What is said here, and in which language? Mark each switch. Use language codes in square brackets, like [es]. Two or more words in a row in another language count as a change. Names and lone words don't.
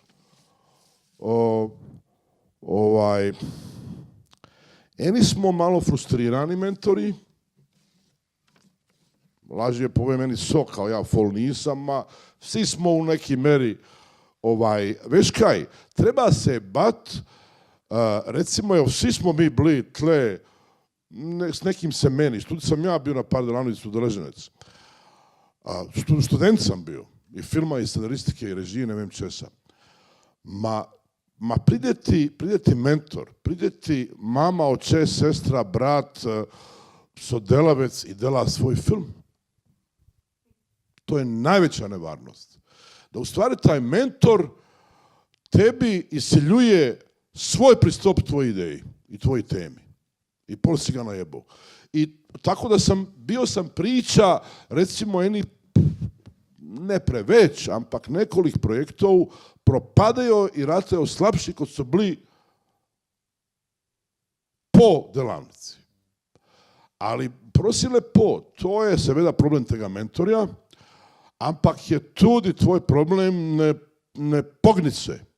[sl] Eni smo malo frustrirani mentori, lažje povem, [hr] meni so, kao ja fol nisam, a [sl] vsi smo [hr] u neki meri, [sl] veš kaj, treba se bat, [hr] recimo, evo, svi smo mi bili tle, s nekim se meni, tudi sam ja bio na par delavnici udeleženec. Student sam bio, i filma, i scenaristike, i režije, [sl] ne vem česa. Ma pride ti mentor, pride ti mama, oče, sestra, brat, sodelavec i dela svoj film. [hr] To je najveća nevarnost. Da u stvari taj mentor tebi isiljuje svoj pristup tvoj ideji i tvoj temi. I pol si ga najebao. I tako da bio sam priča, [sl] recimo, ne preveć, ampak nekolik projektov propadajo i ratajo slabši, kot so bili po delavnici. Ali, prosi lepo, to je seveda problem tega mentorja, ampak je tudi tvoj problem ne pogniti se.